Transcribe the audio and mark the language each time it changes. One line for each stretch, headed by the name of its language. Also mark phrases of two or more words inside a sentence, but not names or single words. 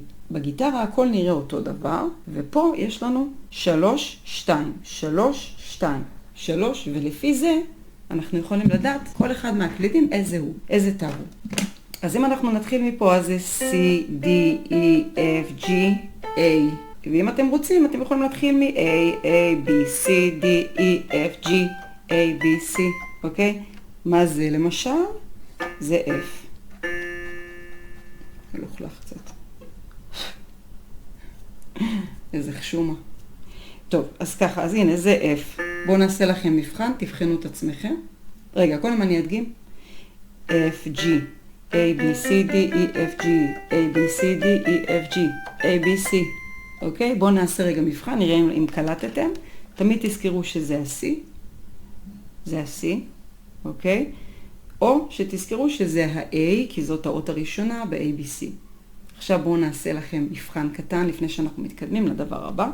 Hebrew: בגיטרה הכל נראה אותו דבר, ופה יש לנו 3, 2, 3, 2, 3, ולפי זה אנחנו יכולים לדעת כל אחד מהקלידים איזה הוא, איזה תו הוא. אז אם אנחנו נתחיל מפה, אז זה C, D, E, F, G, A. ואם אתם רוצים, אתם יכולים להתחיל מ-A, A, B, C, D, E, F, G, A, B, C, אוקיי? מה זה למשל? זה F. הלוכלך קצת. איזה חשומה. טוב, אז ככה, אז הנה, זה F. בואו נעשה לכם מבחן, תבחנו את עצמכם. רגע, קודם אני אדגים. F, G, A, B, C, D, E, F, G, A, B, C, D, E, F, G, A, B, C. אוקיי? בואו נעשה רגע מבחן, נראה אם קלטתם. תמיד תזכרו שזה ה-C. זה ה-C, אוקיי? או שתזכרו שזה ה-A, כי זאת האות הראשונה ב-ABC. עכשיו בואו נעשה לכם מבחן קטן לפני שאנחנו מתקדמים לדבר הבא.